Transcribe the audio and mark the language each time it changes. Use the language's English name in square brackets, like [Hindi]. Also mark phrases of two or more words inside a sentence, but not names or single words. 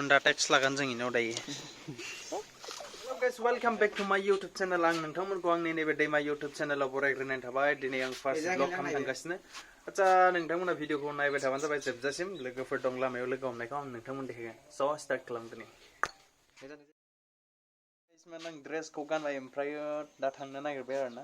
[Bodo] टेक्स लागोन जों इनाव दायो [English] guys, welcome back to my YouTube channel. [Bodo] आं नोंथांमोनखौ आंनि नैबे दैमा YouTube चैनलाव बरायग्रोनाय थाबाय। दिनै आं [English] first vlog [Bodo] खालामनो थांगासिनो। आच्चा नोंथांमोना भिडिअखौ नायबाय थाबानो जाबाय जोबजासिम। लोगोफोर दं लामायाव लोगो हमनायखौ आं नोंथांमोन देखायगोन। स' स्टार्ट खालामदोनि। आं ड्रेसखौ गानबाय ओमफ्राय दा थांनो नागिरबाय आरोना।